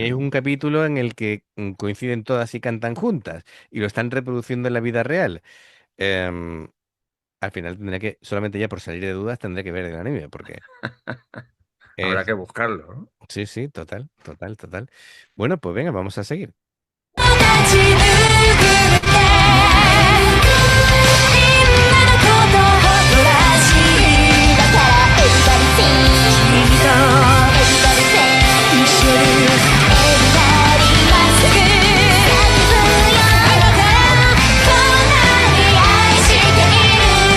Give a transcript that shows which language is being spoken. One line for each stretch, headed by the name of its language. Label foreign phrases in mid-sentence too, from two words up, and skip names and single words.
Spanish: aquí hay un capítulo en el que coinciden todas y cantan juntas y lo están reproduciendo en la vida real. Em, Al final tendré que, solamente ya por salir de dudas, tendré que ver el anime, porque Habrá es... que buscarlo, ¿no? Sí, sí, total, total, total. Bueno, pues venga, vamos a seguir.
Japanese: 立ち上ってみんなのことを誇らしいだから
English: Everybody sing
Japanese: 君と
English: Everybody sing
Japanese: 一緒に Everybody まっすぐ叫ぶよ今からこんなに愛している